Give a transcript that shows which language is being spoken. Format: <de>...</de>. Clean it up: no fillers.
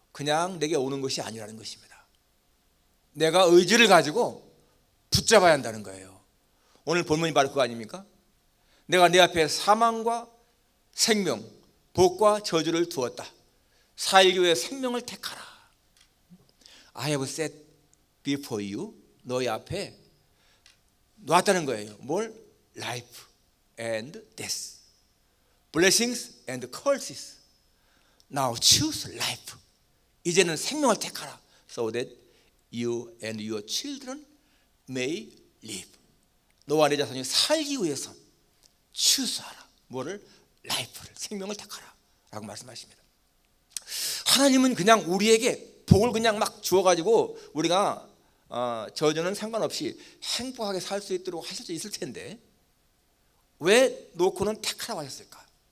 <ko>그냥 내게 오는 것이 아니라는 것입니다. 내가 의지를 가지고 붙잡아야 한다는 거예요. 오늘 본문이 바로 그거 아닙니까? 내가 내 앞에 사망과 생명, 복과 저주를 두었다. 살기 위해 생명을 택하라.</ko> <en>I have set before you,</en> <ko>너희 앞에 놓았다는 거예요. 뭘?</ko> <en>Life and death, blessings and curses. Now choose life.</en> <ko>이제는 생명을 택하라.</ko> <en>So that you and your children may live.</en> <ko>너와 내 자손이 살기 위해서 추수하라. 뭐를? 라이프를, 생명을 택하라 라고 말씀하십니다. 하나님은 그냥 우리에게 복을 그냥 막 주어가지고 우리가 저주는 상관없이 행복하게 살 수 있도록 하실 수 있을 텐데 왜 놓고는 택하라고 하셨을까?</ko>